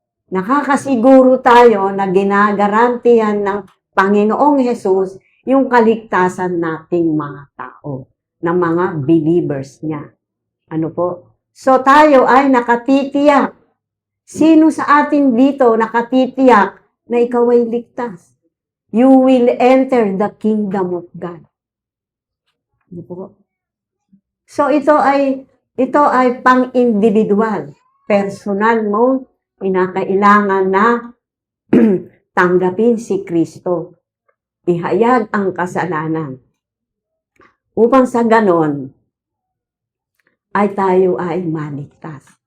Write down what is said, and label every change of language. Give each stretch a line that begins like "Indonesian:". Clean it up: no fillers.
Filipino: Nakakasiguro tayo na ginagarantihan ng Panginoong Hesus yung kaligtasan nating mga tao, ng mga believers niya. Ano po? So tayo ay nakatitiyak. Sino sa atin dito nakatitiyak na ikaw ay ligtas?
English: You will enter the kingdom of God.
Filipino: Ano po? So ito ay pang-individual. Personal mo, pinakailangan na tanggapin si Kristo. Ihayag ang kasalanan. Upang sa ganon, ay tayo ay maligtas.